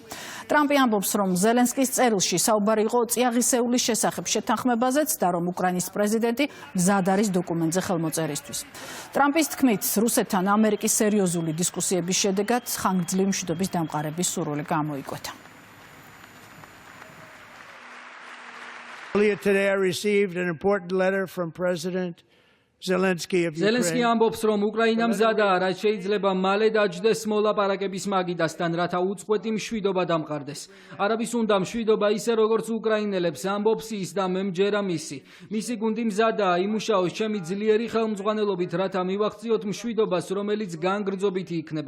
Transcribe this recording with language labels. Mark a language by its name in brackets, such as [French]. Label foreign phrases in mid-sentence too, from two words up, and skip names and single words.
[Georgian] ტრამპი ამბობს, რომ ზელენსკის წერილში საუბარი იყო წიაღისეულის შესახებ შეთანხმებაზეც და რომ უკრაინის პრეზიდენტი მზად არის დოკუმენტზე ხელმოწერისთვის. ტრამპის თქმით, რუსეთთან ამერიკის სერიოზული დისკუსიების შედეგად ხანგრძლივი მშვიდობის დამყარების სურვილი გამოიკვეთა. [English] Earlier today I received an important letter from President Zelensky of ზელენსკი Ukraine. [Georgian] ამბობს, რომ უკრაინა მზადაა, რაც შეიძლება მალე დაჯდეს მოლაპარაკების მაგიდასთან, რათა უწყვეტი მშვიდობა დამყარდეს. არაფის უნდა მშვიდობა ისე როგორც უკრაინელებს, ამბობს ის და მე მჯერა მისი. მისი გუნდი მზადაა იმუშაოს ჩემი ძლიერი ხელმძღვანელობით, რათა მივახციოთ მშვიდობას, რომელიც განგრძობითი იქნება.